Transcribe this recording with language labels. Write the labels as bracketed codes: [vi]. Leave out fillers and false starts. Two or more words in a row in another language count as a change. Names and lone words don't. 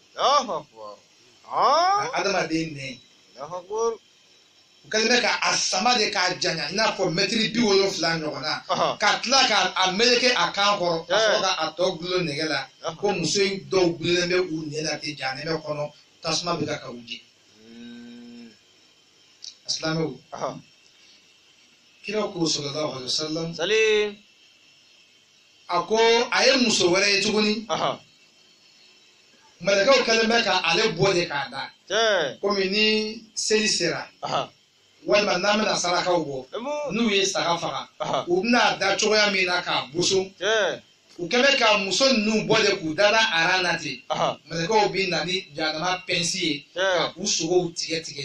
[bm] adamaden nɛn u kɛlen bɛ ka a sama de k'a janya i n'a fɔ mɛtiri 70 ɲɔgɔn na ka tila ka a meleke a kan kɔrɔ ka sɔrɔ ka a tɔ gulon nɛgɛ la ko muso in dɔw gulonnen bɛ u nɛn na ten jahanama kɔnɔ tasuma bɛ ka u jeni asilamɛw kira ko [ar] صلى الله عليه وسلم [bm] a ko a ye muso wɛrɛ ye tuguni mɛlɛkɛw kɛlen bɛ ka ale bɔ de k'a da komi ni seli sera walima n'an bɛna sarakaw bɔ n'u ye saga faga u bɛna da cogoya min na k'a boso u kɛn bɛ ka muso ninnu bɔ de k'u dada aran na ten mɛlɛkɛw bɛ na ni jahanama pɛnsi ye ka u sogow tigɛ tigɛ